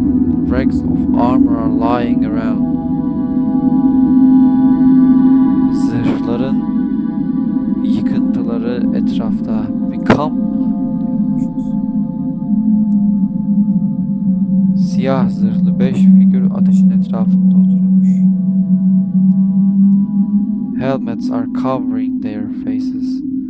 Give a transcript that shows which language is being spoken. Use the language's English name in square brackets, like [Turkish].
[English] The wrecks of armor are lying around. [Turkish] Zırhların yıkıntıları etrafta. Bir kamp mı diyormuşuz. Siyah zırhlı 5 figür ateşin etrafında oturuyormuş. [English] Helmets are covering their faces.